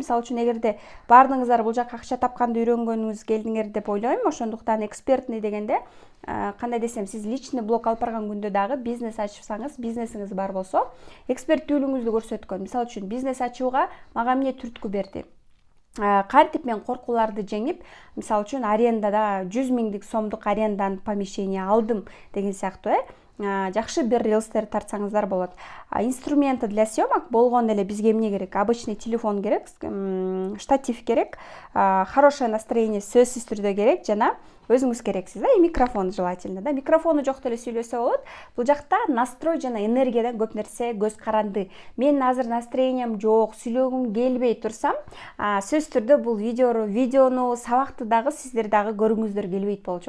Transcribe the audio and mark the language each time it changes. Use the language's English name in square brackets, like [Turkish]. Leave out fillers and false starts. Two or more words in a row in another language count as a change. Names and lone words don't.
[Kyrgyz] Мисалы үчүн эгерде баардыгыңыздар бул жака акча тапканды үйрөнгөнүңүз келдиңер деп ойлойм, ошондуктан экспертный дегенде кандай десем, сиз личный блог алып барган күндө дагы бизнес ачсаңыз, бизнесиңиз бар болсо, эксперттүүлүгүңүздү көрсөткөн. Мисалы үчүн бизнес ачууга мага эмне түрткү берди? Кантип мен коркууларды жеңип, мисалы үчүн арендада 100 миңдик сомдук арендан помещение алдым деген сыяктуу, жакшы бир рилстер тартсаңыздар болот. [Russian] Инструменты для съемок [Kyrgyz] болгондо эле бизге эмне керек? [Russian] Обычный телефон [Kyrgyz] керек, штатив керек, [Russian] хорошее настроение [Kyrgyz] сөзсүз түрдө керек, жана өзүңүз керексиз, [Russian] и микрофон желательно, да. [Kyrgyz] Микрофону жок деле сүйлөсө болот. Бул жакта настрой жана энергиядан көп нерсе көз каранды. Мен азыр настроением жок, сүйлөгүм келбей турсам, сөзсүз түрдө бул видеону, сабакты дагы сиздер дагы көргүңүздөр келбейт болчу.